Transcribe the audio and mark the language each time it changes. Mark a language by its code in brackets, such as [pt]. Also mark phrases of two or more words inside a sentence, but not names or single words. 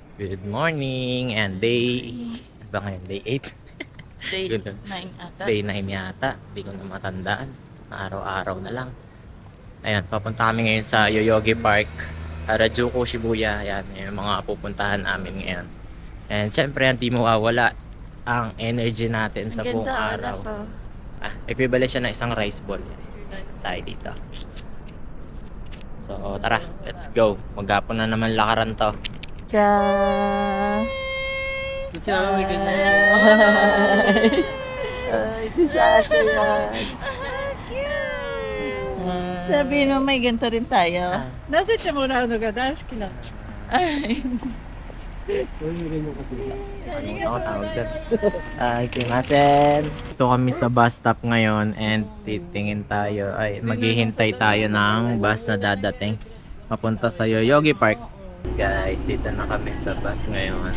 [en] Good morning and day... [tl] Ano ba ngayon? [en] Day 8? Day Good. [tl] 9 ata. [en] Day 9 [tl] yata. Hindi ko na matandaan. Araw-araw na lang. Ayan, papunta kami ngayon sa Yoyogi Park. Harajuku, Shibuya. Ayan, yung mga pupuntahan namin ngayon. [en] And syempre, [tl] hindi mawawala ang energy natin sa buong araw. Equivalent siya na isang [en] rice ball. [tl] Tayo dito. So, tara. [en] Let's go. [tl] Maghapon na naman lakaran to. Tcha! Ba't sila may ganyan? Ay, si Sasha yan. Sabi mo, may ganito rin tayo. [ja] なぜてもらうのが大好きなんです。 [tl] Ay. Ano tawag doon? [ja] Sumimasen. [tl] Ito kami sa bus stop ngayon and titingin tayo. Ay, maghihintay tayo ng bus na dadating. Papunta sa Yoyogi Park. Guys, dito na kami sa bus ngayon.